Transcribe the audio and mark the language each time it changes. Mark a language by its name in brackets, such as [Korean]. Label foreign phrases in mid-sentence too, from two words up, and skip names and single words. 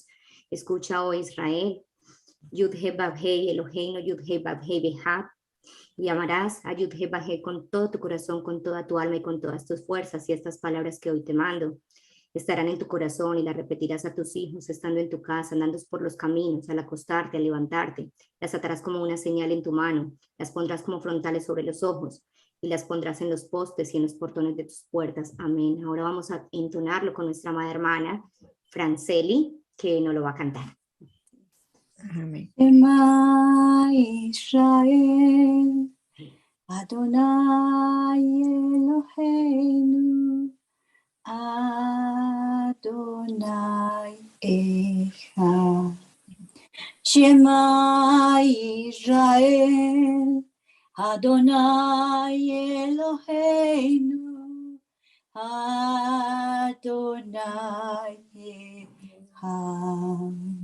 [Spanish] Escucha, oh Israel, Yud-He-Bab-Hei, Eloheinu, Yud-He-Bab-Hei, Behab, y amarás a Yud-He-Bab-Hei con todo tu corazón, con toda tu alma y con todas tus fuerzas, y estas palabras que hoy te mando estarán en tu corazón y las repetirás a tus hijos estando en tu casa, andando por los caminos, al acostarte, al levantarte. Las atarás como una señal en tu mano, las pondrás como frontales sobre los ojos y las pondrás en los postes y en los portones de tus puertas. Amén. Ahora vamos a entonarlo con nuestra amada hermana Franceli, que nos lo va a cantar. Amén. [Hebrew] שמע ישראל, אדוני אלוהינו, אדוני אחד. שמע ישראל, אדוני אלוהינו, אדוני אחד.